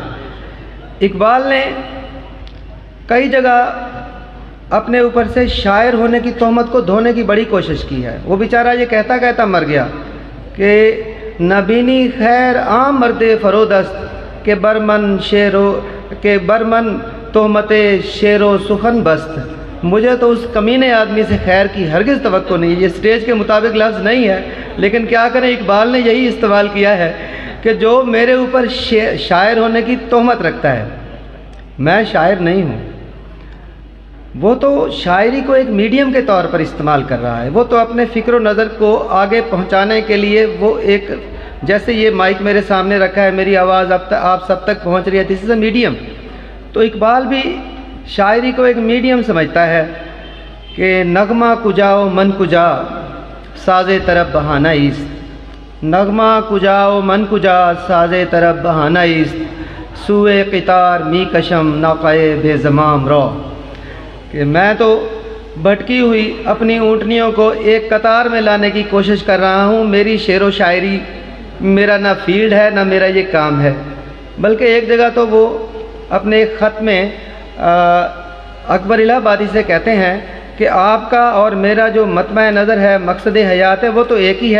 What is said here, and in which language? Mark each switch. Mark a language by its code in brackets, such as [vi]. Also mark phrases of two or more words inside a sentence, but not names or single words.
[ur] اقبال نے کئی جگہ اپنے اوپر سے شاعر ہونے کی تہمت کو دھونے کی بڑی کوشش کی ہے۔ وہ بیچارہ یہ کہتا کہتا مر گیا کہ [fa] نبینی خیر عام مرد فرودست کہ برمن تہمت شعر و سخن بست۔ [ur] مجھے تو اس کمینے آدمی سے خیر کی ہرگز توقع نہیں ہے۔ یہ سٹیج کے مطابق لفظ نہیں ہے، لیکن کیا کریں، اقبال نے یہی استعمال کیا ہے کہ جو میرے اوپر شاعر ہونے کی تہمت رکھتا ہے، میں شاعر نہیں ہوں۔ وہ تو شاعری کو ایک میڈیم کے طور پر استعمال کر رہا ہے، وہ تو اپنے فکر و نظر کو آگے پہنچانے کے لیے وہ ایک، جیسے یہ مائک میرے سامنے رکھا ہے، میری آواز اب تک آپ سب تک پہنچ رہی ہے، [en] this is a medium. [ur] تو اقبال بھی شاعری کو ایک میڈیم سمجھتا ہے کہ [fa] نغمہ کجاؤ من کجا ساز طرب بہانہ ایست، نغمہ کجاؤ من کجا ساز طرب بہانہ ایست، سوئے قطار می کشم ناقائے بے زمام رو، [ur] کہ میں تو بھٹکی ہوئی اپنی اونٹنیوں کو ایک قطار میں لانے کی کوشش کر رہا ہوں۔ میری شعر و شاعری میرا نہ فیلڈ ہے نہ میرا یہ کام ہے، بلکہ ایک جگہ تو وہ اپنے ایک خط میں اکبر الہ آبادی سے کہتے ہیں کہ آپ کا اور میرا جو مطمع نظر ہے، مقصد حیات ہے، وہ تو ایک ہی ہے۔